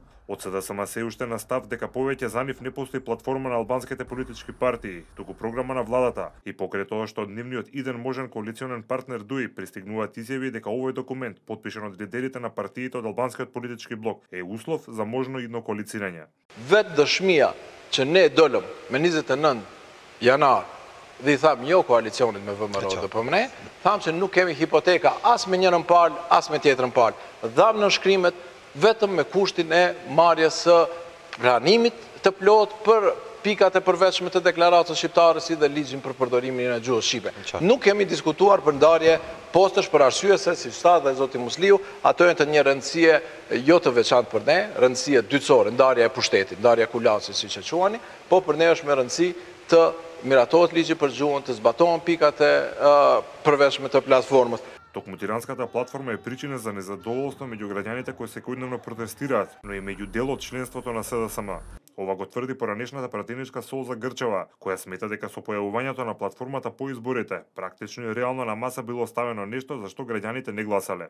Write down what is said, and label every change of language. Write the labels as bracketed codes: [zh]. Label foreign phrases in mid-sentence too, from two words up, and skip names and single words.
[mk] Од СДСМ се уште на став дека повеќе за нив не постои платформа на албанските политички партии, туку програма на владата, и покрај тоа што од нивниот иден можен коалиционен партнер ДУИ пристигнуваат изјави дека овој документ, потпишан од лидерите на партиите од албанскиот политички блок, е услов за можно идно коалицирање. [sq] Vetë dëshmia që ne dolëm me 29 janar dhe i thamë jo koalicionit me VMRO dhe PMN, thamë që nuk kemi hipoteka as me njërën palë, as me tjetërën palë. Dhamë në shkrimet vetëm me kushtin e marrjes së pranimit të plot për pikat e përveçme të deklaratës shqiptare si dhe ligjin për përdorimin e gjuhës shqipe. Nuk kemi diskutuar për ndarje postësh për arsye se, si tha dhe zoti Musliu, ato janë të një rëndësie jo të veçantë për ne, rëndësie dytësore, ndarja e pushtetit, ndarja kulacit siç e quani, po për ne është me rëndësi të miratohet ligji për gjuhën, të zbatohen pikat e përveçme të platformës. [mk] Токму тиранската платформа е причина за незадоволство меѓу граѓаните кои секојдневно протестираат, но и меѓу дел од членството на СДСМ. Ова го тврди поранешната пратеничка Солза Грчева, која смета дека со појавувањето на платформата по изборите, практично и реално на маса било ставено нешто за што граѓаните не гласале.